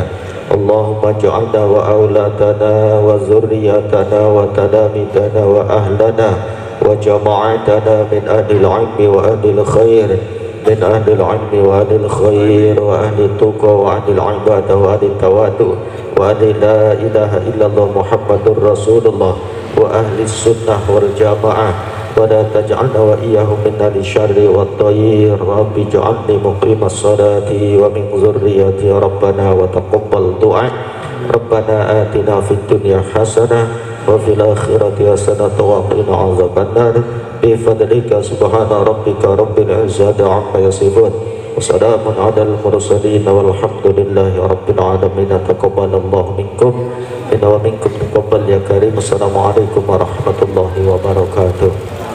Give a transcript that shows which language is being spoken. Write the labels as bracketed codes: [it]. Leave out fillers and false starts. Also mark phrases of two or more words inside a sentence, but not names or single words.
[ar] اللهم اجعلنا وأولادنا وذرياتنا وتلامذتنا وأهلنا وجماعتنا من أهل العلم وأهل الخير، من أهل العلم وأهل الخير وأهل التقى وأهل العبادة وأهل التواضع وأهل لا إله إلا الله محمد رسول الله وأهل السنة والجماعة ولا تجعلنا وإياهم من أهل الشر والطير. رب اجعلني مقيم الصلاة ومن ذريتي ربنا وتقبل دعاء. ربنا آتنا في الدنيا حسنة وفي الآخرة حسنة وقنا عذاب النار بفضلك سبحان ربك رب العزة عما يصفون وسلام على المرسلين والحمد لله رب العالمين. تقبل الله منكم إنا ومنكم تقبل يا كريم. السلام عليكم ورحمة الله وبركاته.